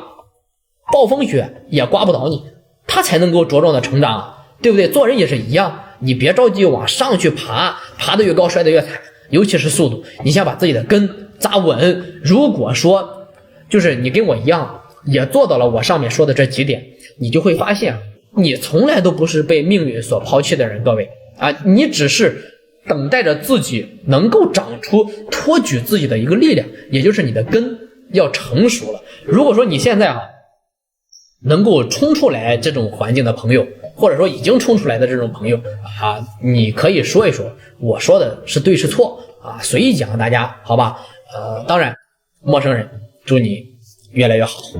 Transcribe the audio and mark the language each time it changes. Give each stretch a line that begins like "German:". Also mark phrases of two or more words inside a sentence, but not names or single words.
Chinese: 暴風雪也刮不倒你，它才能夠茁壯的成長啊，對不對？做人也是一樣，你別着急往上去爬，爬得越高摔得越慘，尤其是速度，你先把自己的根扎穩。如果說就是你跟我一樣也做到了我上面說的這幾點，你就會發現你從來都不是被命運所拋棄的人，各位啊，你只是等待着自己能夠長出托舉自己的一個力量，也就是你的根要成熟了。如果說你現在能夠衝出來這種環境的朋友，或者說已經衝出來的這種朋友啊，你可以說一說我說的是對是錯啊，隨意講大家好吧。當然陌生人祝你越來越好。